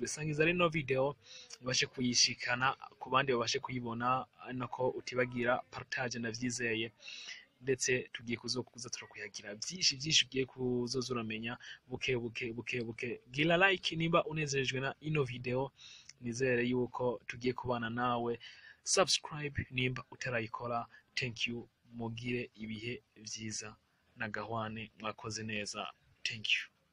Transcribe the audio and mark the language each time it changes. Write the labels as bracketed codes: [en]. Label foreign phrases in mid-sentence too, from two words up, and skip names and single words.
[rn] Sangiza reno video ubashe kuyishikana ku bandi babashe kuyibona, nako utibagira partage, ndavyizeye. ndetse tugiye kuza turakuyagira byinshi ugiye kuzoza uramenya buke. Gira like nimba unezerejwe na ino video, nizere yuko tugiye kubana nawe. Subscribe nimba utarayikora. [en] Thank you, [rn] mugire ibihe vyiza na Gahwane, mwakoze neza. [en] Thank you.